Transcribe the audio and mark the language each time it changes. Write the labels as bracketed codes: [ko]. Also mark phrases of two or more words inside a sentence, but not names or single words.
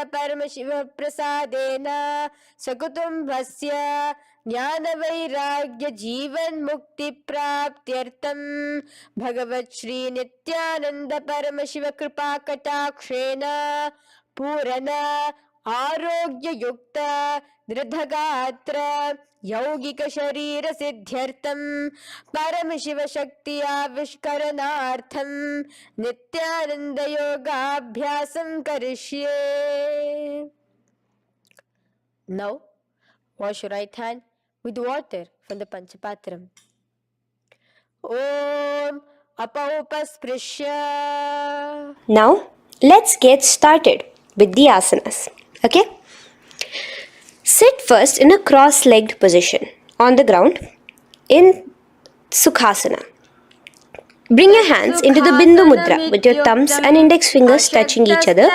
[sa] परम शिव प्रसादेन सकुटुंबस्य ज्ञान वैराग्य जीवन मुक्ति प्राप्त्यर्थम भगवत श्री नित्यानंद परम शिव कृपा कटाक्षेण पूर्ण आरोग्य युक्त दृढ़गात्र यौगिक शरीर सिद्ध्यर्थम परम शिव शक्ति आविष्करणार्थम नित्यानंद योगाभ्यासं करिष्ये. [en] Now wash your right hand with water from the Panchapatram. [sa] ॐ अप उपस्पृश्य. [en] Now, let's get started with the asanas. Okay? Sit first in a cross-legged position on the ground in Sukhasana. Bring your hands into the Bindu Mudra with your thumbs and index fingers touching each other.